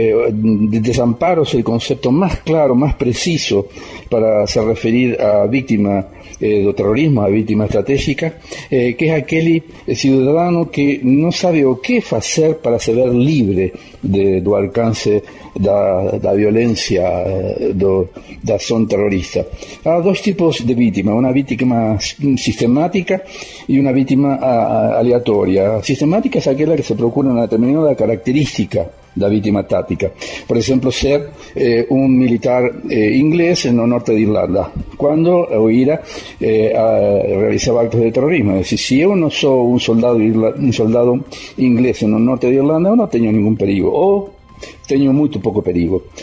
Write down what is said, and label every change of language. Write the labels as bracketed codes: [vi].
[es] Desamparo es el concepto más claro, más preciso para se referir a víctima do terrorismo, a víctima estratégica, que es aquel ciudadano que no sabe o qué hacer para se ver libre do alcance da violencia da ação terrorista. [pt] Há dois tipos de vítima, uma vítima sistemática e uma vítima aleatória. [es] A sistemática es aquella que se procura una determinada característica da víctima táctica. Por ejemplo, ser un militar inglés en el norte de Irlanda, cuando o IRA realizaba actos de terrorismo. Es decir, si yo no soy un soldado inglés en el norte de Irlanda, yo no tengo ningún perigo, o tengo muy poco perigo.